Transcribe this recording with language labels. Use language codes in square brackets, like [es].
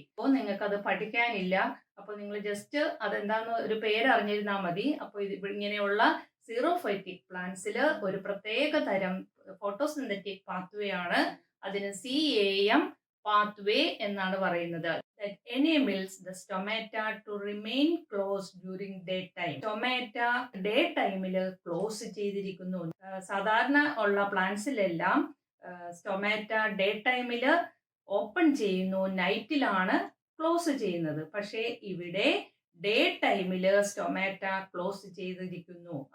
[ml] അപ്പോൾ നിങ്ങൾക്ക് അത് പഠിക്കാനില്ല. അപ്പോൾ നിങ്ങൾ ജസ്റ്റ് അതെന്താന്ന് ഒരു പേര് അറിഞ്ഞിരുന്നാൽ മതി. അപ്പോൾ ഇത് ഇങ്ങനെയുള്ള സീറോഫൈറ്റിക് പ്ലാന്റ്സിൽ ഒരു പ്രത്യേക തരം ഫോട്ടോസിന്തറ്റിക് പാത്വേ ആണ്. അതിന് CAM പാത്വേ എന്നാണ് പറയുന്നത്. [en] That enables the stomata to remain closed during daytime. [ml] Stomata day ടൈമിൽ ക്ലോസ് ചെയ്തിരിക്കുന്നു. സാധാരണ ഉള്ള പ്ലാന്റ്സിലെല്ലാം സ്റ്റൊമാറ്റ ഡേ ടൈമിൽ ഓപ്പൺ ചെയ്യുന്നു, നൈറ്റിലാണ് ക്ലോസ് ചെയ്യുന്നത്. പക്ഷേ ഇവിടെ ഡേ ടൈമിൽ സ്റ്റൊമാറ്റ ക്ലോസ് ചെയ്തിരിക്കുന്നു.